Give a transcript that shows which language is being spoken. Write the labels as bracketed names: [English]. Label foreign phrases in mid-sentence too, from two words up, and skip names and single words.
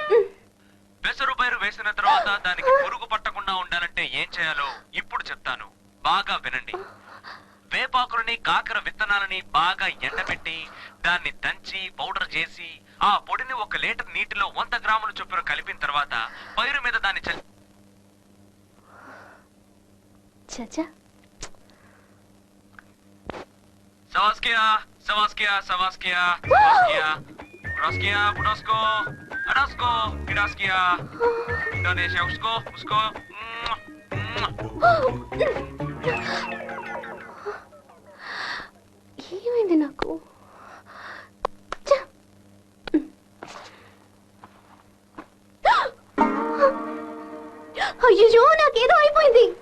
[Telugu] పెసరు పైరు వేసిన తర్వాత దానికి పురుగు పట్టకుండా ఉండాలంటే ఏం చేయాలో ఇప్పుడు చెప్తాను, బాగా వినండి. వేపాకులని కాకర విత్తనాలని బాగా ఎండబెట్టి దాన్ని దంచి పౌడర్ చేసి ఆ పొడిని 1 లీటర్ నీటిలో 100 గ్రాముల చొప్పున కలిపిన తర్వాత పైరు మీద దాన్ని చచ్చా Savaskia, Savaskia, Savaskia, Savaskia, Braskia, Budosko, Adasko, Gidaskia, Indonesia, Usko, Usko. ఏమైంది నాకు? అయ్యో నాకేదో అయిపోయింది.